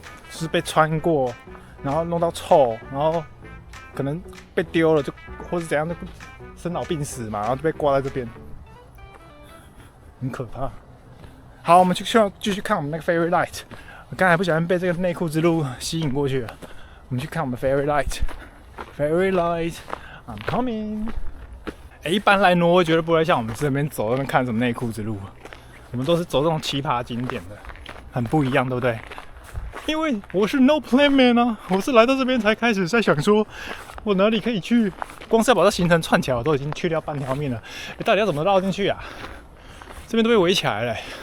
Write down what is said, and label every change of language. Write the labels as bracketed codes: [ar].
[zh] 就是被穿過，然後弄到臭，然後可能被丟了，就或是怎樣，就生老病死嘛，然後就被掛在這邊，很可怕。好，我們继續看我們那個 Fairy Light。我剛才不小心被這個內褲之路吸引過去了。我們去看我們 Fairy Light。Fairy Light， [en] I'm coming。 [zh] 一般來挪威絕對不會像我們這邊走那邊看什麼內褲之路，我們都是走這種奇葩景點的，很不一樣，對不對？因為我是 No Plan Man 啊，我是來到這邊才開始在想說，我哪裡可以去？光是要把這行程串起來，我都已經去掉半條命了。到底要怎麼繞進去啊？這邊都被圍起來了。